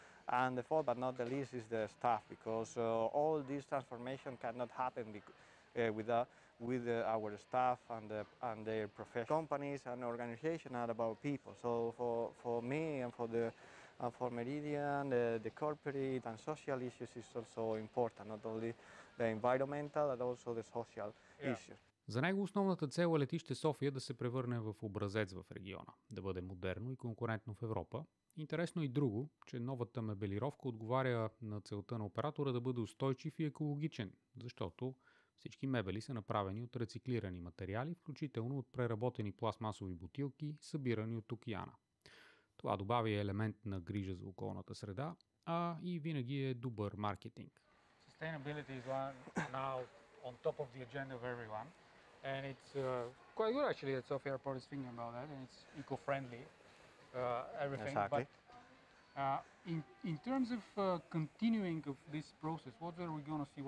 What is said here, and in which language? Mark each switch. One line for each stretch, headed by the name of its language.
English: And the fourth but not the least is the staff, because all this transformation cannot happen with our staff and their professional companies and organizations are about people. So for me and for Meridian, the corporate and social issues is also important, not only the environmental but also the social issues.
Bulgarian: За него основната цел е летище София да се превърне в образец в региона, да бъде модерно и конкурентно в Европа. Интересно и друго, че новата мебелировка отговаря на целта на оператора да бъде устойчив и екологичен, защото всички мебели са направени от рециклирани материали, включително от преработени пластмасови бутилки, събирани от океана. Това добавя елемент на грижа за околната среда, а и винаги е добър маркетинг.
English: Sustainability is now on top of the agenda of everyone, and it's quite good actually that Sophia Airport is thinking about that, and it's eco-friendly, everything. Exactly. But in terms of continuing of this process, what are we going to see?